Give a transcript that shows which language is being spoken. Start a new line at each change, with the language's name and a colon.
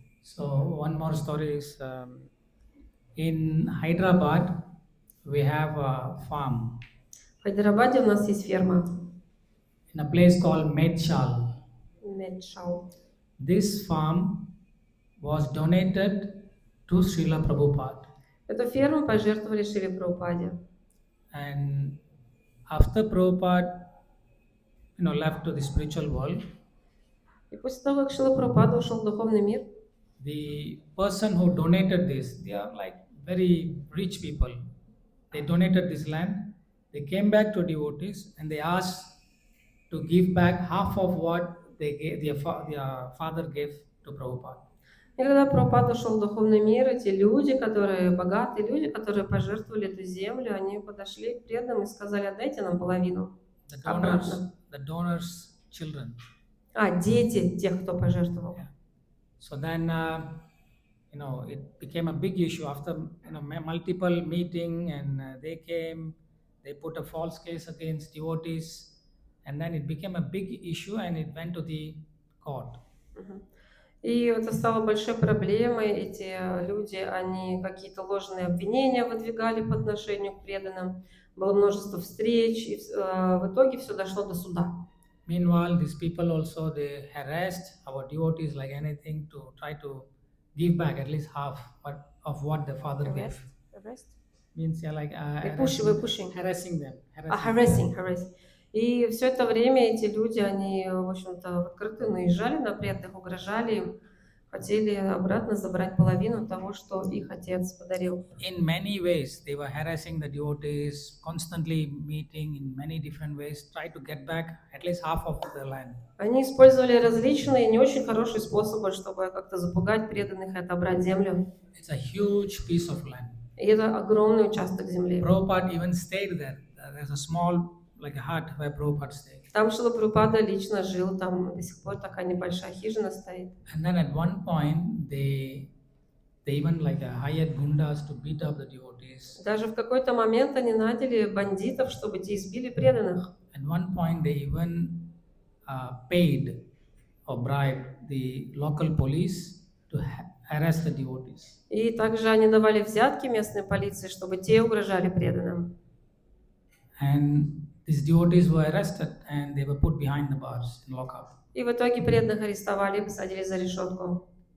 English: So one more story is in Hyderabad we have a farm
Russian: В Хайдарабаде у нас есть ферма
English: in a place called Medshal.
Russian: Медшау.
English: This farm was donated to Srila Prabhupada.
Russian: Эту ферму пожертвовали Шриве Прабхупаде.
English: And after Prabhupada, left to the spiritual world,
Russian: И после того, как Шрила Прабхупада ушел в духовный мир,
English: the person who donated this, they are like very rich people. They donated this land. They came back to devotees and they asked to give back half of what they gave, their father gave to Prabhupada.
Russian: и когда Прабхупада ушел в духовный мир, эти люди, которые богатые люди, которые пожертвовали эту землю, они подошли к преданным и сказали: отдайте нам половину обратно.
English: The donors' children.
Russian: Дети тех, кто пожертвовал.
English: Yeah. So then, it became a big issue after multiple meeting, and they came. They put a false case against devotees, and then it became a big issue, and it went to the court.
Russian: И это стало большой проблемой. Эти люди, они какие-то ложные обвинения выдвигали по отношению к преданным. Было множество встреч, и в итоге все дошло до суда.
English: Meanwhile, these people also, they harassed our devotees like anything to try to give back at least half of what the father gave. Means like harassing them. Harassing.
Russian: И все это время эти люди, они, в общем-то, открыто наезжали на преданных, угрожали им, хотели обратно забрать половину того, что их отец подарил.
English: In many ways, they were harassing the devotees, constantly meeting in many different ways, try to get back at least half of the land.
Russian: Они использовали различные, не очень хорошие способы, чтобы как-то запугать преданных и отобрать землю.
English: It's a huge piece of land.
Russian: И это огромный участок земли.
English: Prabhupada even stayed there. There's a small, like a hut where Prabhupada stayed.
Russian: Там Шрила Прабхупада лично жил, там до сих пор такая небольшая хижина стоит.
English: And then at one point, they even like hired gundas to beat up the devotees.
Russian: Даже в какой-то момент они наняли бандитов, чтобы те избили преданных.
English: At one point, they even paid or bribed the local police to harass the devotees.
Russian: И также они давали взятки местной полиции, чтобы те угрожали преданным.
English: And these devotees were arrested and they were put behind the bars in lockup.
Russian: И в итоге преданных арестовали и посадили за решетку.